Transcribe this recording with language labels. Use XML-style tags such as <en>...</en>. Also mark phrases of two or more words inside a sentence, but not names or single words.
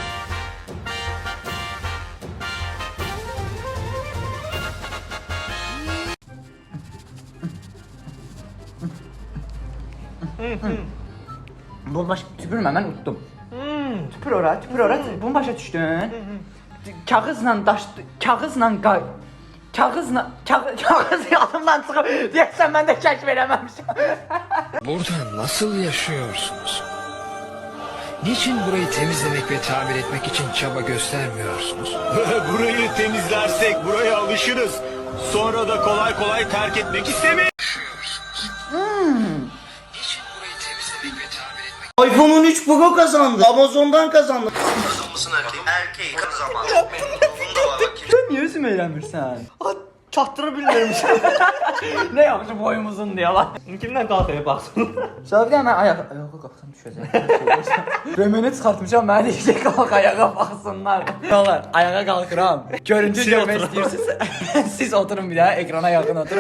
<az>Bu baş tüpürmə, mən utdum. Tüpür ora. Bunu başa düşdün? Kağızla kağız yanımdan çıxıb deyəsən mən də kəşf eləməmişəm.</az> <tr>Burada nasıl yaşıyorsunuz? Niçin burayı temizlemek ve tamir etmek için çaba göstermiyorsunuz? Burayı temizlersek buraya alışırız. Sonra da kolay kolay terk etmek istemeyiz. Niçin burayı temizlemek ve tamir etmek iPhone 13 Pro kazandı. Amazon'dan kazandı. Erkeği kazanmaz. Bunda var bak.</tr> <az>Sən niyə üzüm eləmirsən? Çatdıra bilmirmişəm. Nə yaxşı boyum uzun deyə lan. Kimdən qalxaya baxsın? Sonra bir də mən ayağa qalxsam düşəcək. Röməni çıxartmışam, mənə deyəcək qalx ayağa baxsınlar. Olar, ayağa qalxıram. Görüntü görmək istəyirsinizsə, siz oturun bir də, ekrana yaxın oturun.</az>